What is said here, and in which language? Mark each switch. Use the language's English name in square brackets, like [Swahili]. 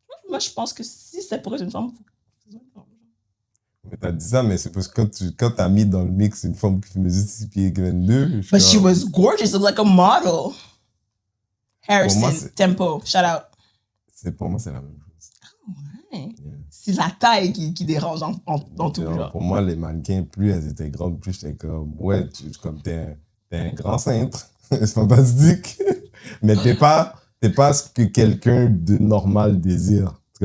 [French] Moi, je pense que si c'est pour une femme, mais t'as dit ça, mais c'est parce que quand t'as mis dans le mix une femme qui mesure 6 pieds 22. [English] But she was gorgeous, like a model. Harrison, Tempo, shout out. [French] Pour moi, c'est la même chose. Oh, ouais. Yeah. C'est la taille qui dérange dans tout genre. Pour moi, les mannequins, plus elles étaient grandes, plus j'étais comme, ouais, t'es un grand cintre. C'est fantastique. Mais t'es pas ce que quelqu'un de normal désire.